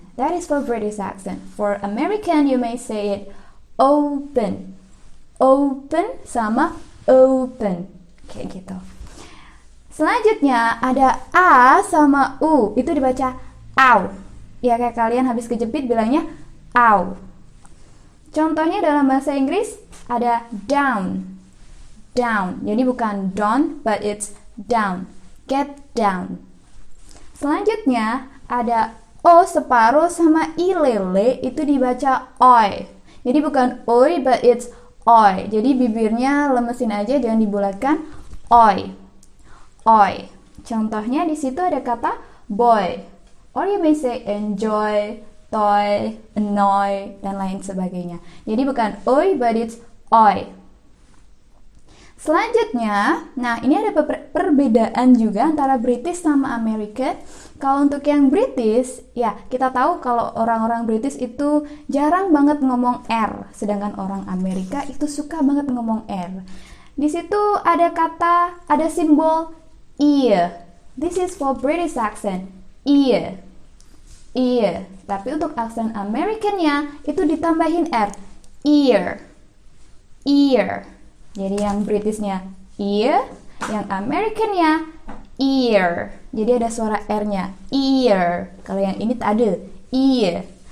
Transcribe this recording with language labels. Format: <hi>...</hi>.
<en>That is for British accent. For American you may say it open.</en> <id>Open sama open. Kayak gitu. Selanjutnya ada A sama U. Itu dibaca ow. Ya kayak kalian habis kejepit bilangnya ow. Contohnya dalam bahasa Inggris ada down.</id> <en>Down.</en> <id>Jadi bukan down</id> <en>but it's down. Get down.</en> <id>Selanjutnya ada O separuh sama I lele itu dibaca oi. Jadi bukan oi</id> <en>but it's oi.</en> <id>Jadi bibirnya lemesin aja, jangan dibulatkan. Oi. Oi. Contohnya di situ ada kata boy.</id> <en>Or you may say enjoy, toy, annoy,</en> <id>dan lain sebagainya. Jadi bukan oi</id> <en>but it's oi.</en> <id>Selanjutnya, nah ini ada perbedaan juga antara British sama American. Kalau untuk yang British, ya kita tahu kalau orang-orang British itu jarang banget ngomong R, sedangkan orang Amerika itu suka banget ngomong R. Di situ ada kata, ada simbol ear.</id> <en>This is for British accent, ear. Ear.</en> <id>Tapi untuk aksen Americannya itu ditambahin R, ear. Ear. Jadi yang Britishnya ear, yang Americannya ear. Jadi ada suara R-nya, ear. Kalau yang ini tak ada, ear.</id>